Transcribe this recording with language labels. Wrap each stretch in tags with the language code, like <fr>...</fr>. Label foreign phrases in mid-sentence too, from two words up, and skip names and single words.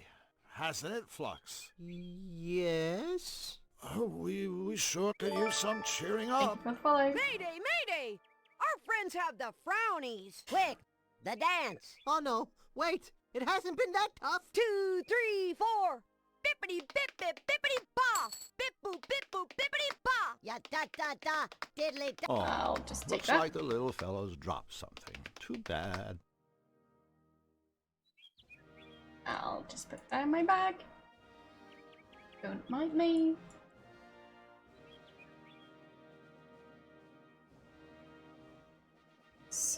<en>Hasn't it, Flux? Yes. Oh, we sure could use some cheering Thank up. you for the follow. Mayday, mayday! Our friends have the frownies. Quick, the dance. Oh no, wait. It hasn't been that tough. 2, 3, 4. Bippity bip bip bippity ba. Bip boop bip boop bippity ba. Ya da da da, diddly da. Oh, I'll just take looks that. like the little fellow's dropped something. Too bad. I'll just put that in my bag. Don't mind me. So,</en>